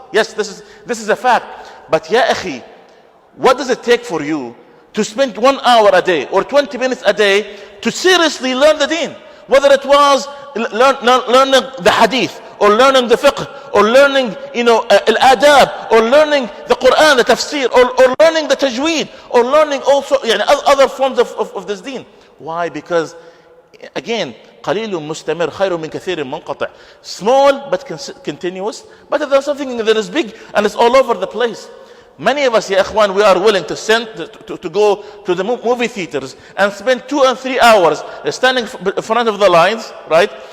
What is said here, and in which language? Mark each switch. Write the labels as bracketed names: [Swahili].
[English] Yes, this is a fact. But ya akhi, what does it take for you to spend 1 hour a day or 20 minutes a day to seriously learn the deen? Whether it was learning the hadith, or learning the fiqh, or learning al-adab, or learning the Quran, the tafsir, or learning the tajweed, or learning also other forms of this deen. Why? Because again, [Arabic] قليل مستمر خير من كثير منقطع. [English] Small but continuous. But if there's something that is big and it's all over the place. Many of us, ya ikhwan, we are willing to go to the movie theaters and spend 2 and 3 hours standing in front of the lines, right?